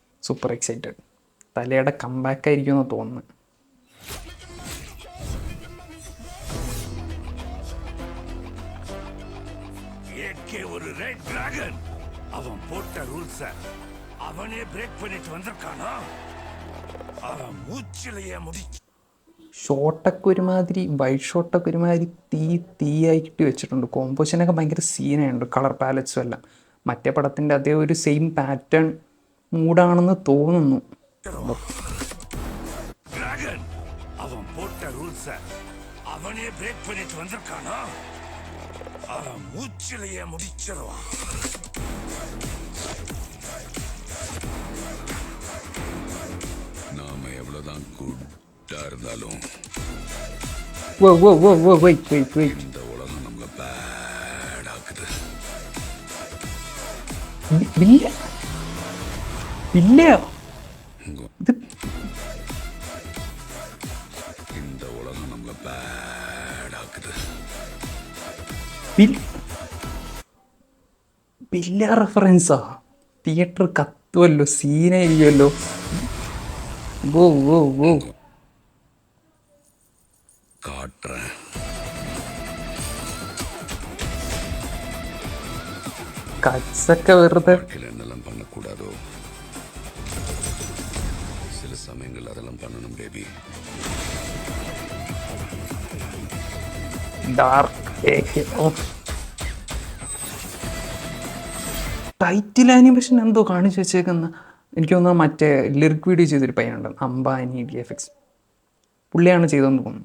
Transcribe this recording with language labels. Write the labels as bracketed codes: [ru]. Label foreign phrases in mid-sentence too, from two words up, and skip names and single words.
[en] super excited. തലയുടെ കംബാക്ക് ആയിരിക്കുമെന്ന് തോന്നുന്നു. [ta] ஒரு ரெட் டிராகன் அவன் போட்ட ரூல்ஸ அவனே பிரேக் பண்ணிட்டு வந்திருக்கானா? அவன் மூச்சிலேயே முடிச்சு. [ml] ഷോട്ടൊക്കെ ഒരുമാതിരി വൈറ്റ് ഷോട്ടൊക്കെ ഒരുമാതിരി തീയായിട്ട് വെച്ചിട്ടുണ്ട്. കോമ്പോസിഷനൊക്കെ ഭയങ്കര സീനുണ്ട്, [en] color palettes [ml] എല്ലാം. മറ്റേ പടത്തിൻ്റെ അതേ ഒരു [en] same pattern [ml] മൂഡാണെന്ന് തോന്നുന്നു. [ta] டிராகன் அவன் போட்ட ரூல்ஸ அவனே பிரேக் பண்ணிட்டு வந்திருக்கானா? அவன் மூச்சிலேயே முடிச்சிருவான். நாம எவ்வளவுதான் குட்டா இருந்தாலும் இந்த உலகம் நம்மள பேட் ஆக்குது. இந்த உலகம் நம்மள பேட் ஆக்குது. [ml] പില്ല റെഫറൻസാ. തിയേറ്റർ കത്തുമല്ലോ, സീനായിരിക്കുമല്ലോ. [ta] காட்டுறேன். [ml] കട്സൊക്കെ വെറുതെ. [ta] என்னெல்லாம் பண்ணக்கூடாதோ சில சமயங்கள் அதெல்லாம் பண்ணணும் பேபி. [en] title animation [ml] എന്തോ കാണിച്ചു വെച്ചേക്കുന്ന. എനിക്ക് തോന്നുന്നു മറ്റേ [en] lyric video [ml] ചെയ്തൊരു പയ്യനുണ്ട്, അംബാനി DFX. പുള്ളിയാണ് ചെയ്തതെന്ന് തോന്നുന്നു.